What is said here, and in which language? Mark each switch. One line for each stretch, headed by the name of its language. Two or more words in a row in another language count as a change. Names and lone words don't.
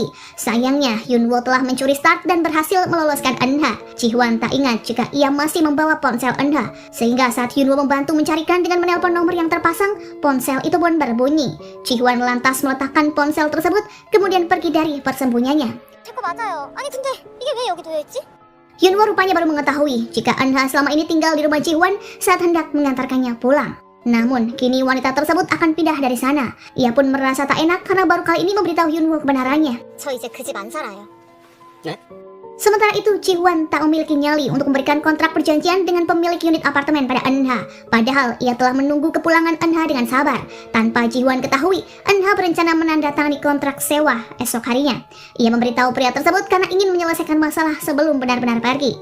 Indonesian: Sayangnya, Hyunwoo telah mencuri start dan berhasil meloloskan Eunha. Ji-hwan tak ingat jika ia masih membawa ponsel Eunha. Sehingga saat Hyunwoo membantu mencarikan dengan menelpon nomor yang terpasang, ponsel itu pun berbunyi. Ji-hwan lantas meletakkan ponsel tersebut, kemudian pergi dari persembunyiannya.
Korean: 제거 맞아요. 아니 근데 이게 왜 여기 들어있지?
Indonesian: Hyunwoo rupanya baru mengetahui jika Eunha selama ini tinggal di rumah Ji-hwan saat hendak mengantarkannya pulang. Namun, kini wanita tersebut akan pindah dari sana. Ia pun merasa tak enak karena baru kali ini memberitahu Hyunwoo kebenarannya.
Korean: 저 이제 그 집 안 살아요. 네?
Indonesian: Sementara itu, Ji-hwan tak memiliki nyali untuk memberikan kontrak perjanjian dengan pemilik unit apartemen pada Eunha. Padahal, ia telah menunggu kepulangan Eunha dengan sabar. Tanpa Ji-hwan ketahui, Eunha berencana menandatangani kontrak sewa esok harinya. Ia memberitahu pria tersebut karena ingin menyelesaikan masalah sebelum benar-benar pergi.